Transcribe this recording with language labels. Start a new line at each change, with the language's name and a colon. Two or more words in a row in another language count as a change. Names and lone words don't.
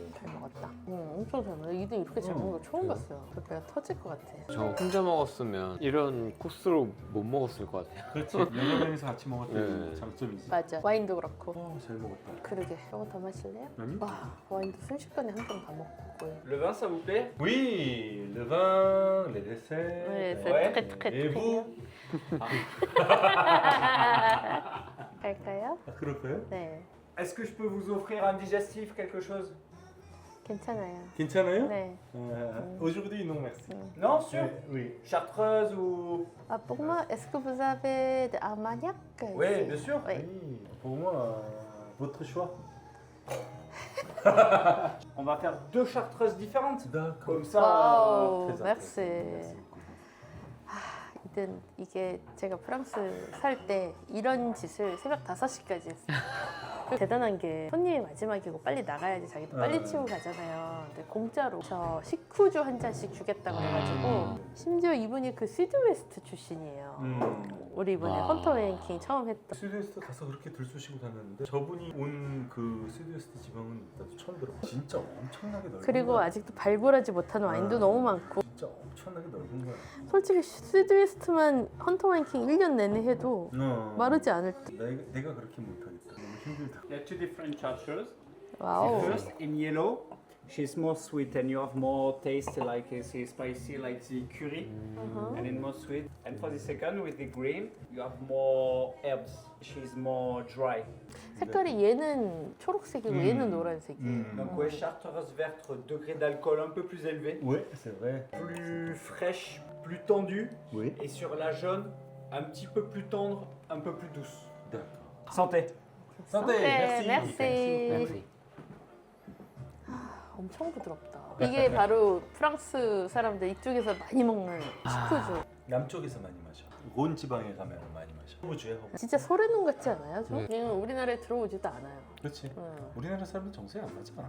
Korean: 잘 먹었다. 엄청 잘 먹었다. 이등 이렇게 잘 먹는 거 처음 봤어요. 배가 터질 것 같아. 저 혼자 먹었으면 이런 코스로 못 먹었을 것 같아요. 그렇지. 여러 명이서 같이 먹었던 네. 장점이지. 맞아. 와인도 그렇고. 잘 먹었다. 그러게. 조금 더 마실래요? 아니? 와, 와인도 순식간에 한 병 다 먹고.
French: Le vin, ça vous plaît? Oui, le vin, les desserts. 네, c'est Ouais. très très Et vous?
Korean: 갈까요? 아, 그럴까요? 네.
French: Est-ce que je peux vous offrir un digestif, quelque chose?
Korean: 괜찮아요. 괜찮아요? 네.
French: Aujourd'hui, non, merci. Non, sûr? Oui. Chartreuse ou... Ah, pour moi, est-ce que vous avez de Armagnac Oui, ici? bien sûr. Oui. Oui, pour moi, votre choix. On va faire 2 chartreuses différentes. D'accord. Comme ça...
Korean: 와우,
French: très merci. Merci beaucoup.
Korean: 이든 이게 제가 프랑스 살 때 이런 짓을 새벽 5시까지 했어요. 대단한 게 손님이 마지막이고 빨리 나가야지 자기도 빨리 치우고 가잖아요. 근데 공짜로 저 식후주 한 잔씩 주겠다고 그래가지고 심지어 이분이 그 시드웨스트 출신이에요. 우리 이번에 와. 헌터 웨인킹 처음 했던 스위스트 가서 그렇게 들쑤시고 다녔는데 저분이 온 그 스위스트 지방은 나도 처음 들어봐. 진짜 엄청나게 넓은 그리고 거야. 아직도 발굴하지 못한 와인도 너무 많고 진짜 엄청나게 넓은 거야. 솔직히 시드웨스트만 헌터 웨인킹 1년 내내 해도 마르지 않을 듯. 내가 그렇게 못하겠다. 너무 힘들다.
English: There are 2 different chartreuse.
Korean: 와우.
English: First, in yellow, she's more sweet and you have more taste, like it's spicy, like the curry, and then more sweet. And for the second, with the green, you have more herbs. She's more dry.
Korean: 색깔이 얘는 초록색이고 얘는 노란색이에요.
French: Donc ouais, chartreuse verte, degré d'alcool un peu plus élevé, Ouais, c'est vrai. plus fraîche, plus tendue, Oui. et sur la jaune, un petit peu plus tendre, un peu plus douce. D'accord. Santé. Santé, merci. merci.
Korean: 엄청 부드럽다. 이게 바로 프랑스 사람들 이쪽에서 많이 먹는 식후주. 남쪽에서 많이 마셔. 론 지방에 가면 많이 마셔. 호주에 허브. 진짜 소래눈 같지 않아요? 저? 그냥 우리나라에 들어오지도 않아요. 그렇지. 응. 우리나라 사람은 정서에 안 맞잖아.